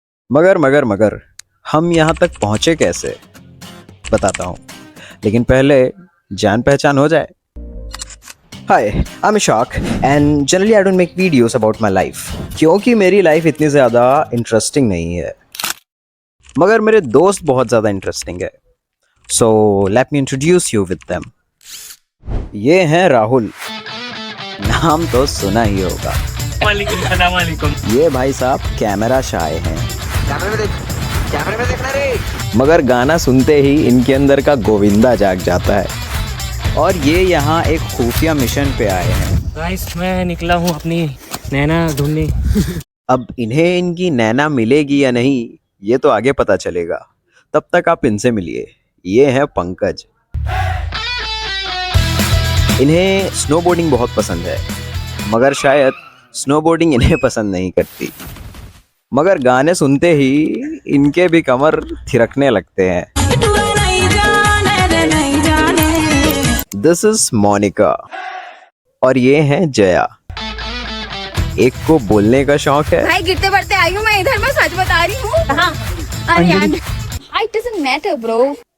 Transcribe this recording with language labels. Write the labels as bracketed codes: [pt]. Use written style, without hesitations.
[hi] मगर हम यहाँ तक पहुंचे कैसे, बताता हूँ, लेकिन पहले जान पहचान हो जाए। [en] Hi, I'm Ishaq and generally I don't make videos about my life [hi] क्योंकि मेरी लाइफ इतनी ज़्यादा इंटरेस्टिंग नहीं है, मगर मेरे दोस्त बहुत ज़्यादा इंटरेस्टिंग है। [en] So let me introduce you with them. [hi] ये हैं राहुल, नाम तो सुना ही होगा। वालेकुम। ये भाई साहब कैमरा शाय हैं। कैमरे में देखना रे। मगर गाना सुनते ही इनके अंदर का गोविंदा जाग जाता है। और ये यहाँ एक खुफिया मिशन पे आए हैं। गाइस मैं निकला हूँ अपनी नैना ढूंढने। अब इन्हें इनकी नैना मिलेगी या नहीं ये तो आगे पता चलेगा, तब तक आप इनसे मिलिए। ये हैं पंकज। इन्हें स्नोबोर्डिंग बहुत पसंद है, मगर शायद स्नोबोर्डिंग इन्हें पसंद नहीं करती। मगर गाने सुनते ही इनके भी कमर थिरकने लगते हैं। [en] this is [hi] मोनिका और ये हैं जया। एक को बोलने का शौक है। भाई गिरते पड़ते आई हूँ मैं इधर, मैं सच बता रही हूँ। हाँ, अरे यार, [en] it doesn't matter bro।